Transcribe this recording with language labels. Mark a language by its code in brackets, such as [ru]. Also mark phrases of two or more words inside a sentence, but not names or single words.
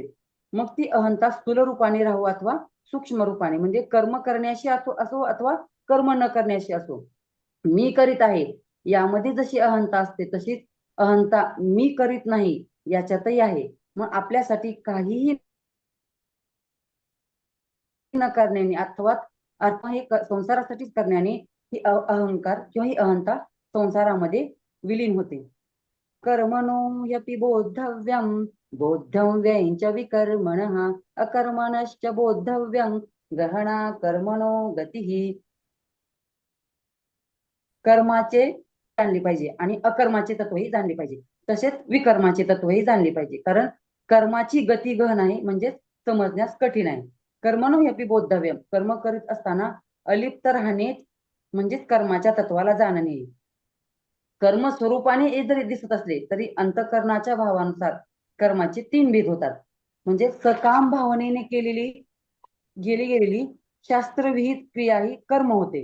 [mr] मग ती अहंता स्थूल रूपाने राहू अथवा सूक्ष्म रूपाने, म्हणजे कर्म करण्याशी असो अथवा कर्म न करण्याशी असो, मी करीत आहे यामध्ये जशी अहंता असते तशीच अहंता मी करीत नाही याच्यातही आहे. मग आपल्यासाठी काहीही न करण्याने अथवा हे संसारासाठीच करण्याने ही अहंकार किंवा ही अहंता संसारामध्ये विलीन होते. [sa] कर्मणो यपि बोद्धव्यम बोद्धव्यं च विकर्मणः अकर्मणश्च बोद्धव्यं गहना कर्मणो गतिः. [mr] कर्माचे जाणले पाहिजे आणि अकर्माचे तत्वही जाणले पाहिजे, तसेच विकर्माचे तत्वही जाणले पाहिजे. कारण कर्माची गती गहन आहे, म्हणजे समजण्यास कठीण आहे. [sa] कर्मणो ह्यपि बोद्धव्यम, [mr] कर्म करीत असताना अलिप्त राहणे म्हणजेच कर्माच्या तत्वाला जाणणे. कर्म स्वरूपाने जरी दिसत असले तरी अंतःकरणाच्या भावानुसार कर्माचे तीन भेद होतात. म्हणजे सकाम भावनेने गेलेली शास्त्रविहित क्रिया ही कर्म होते.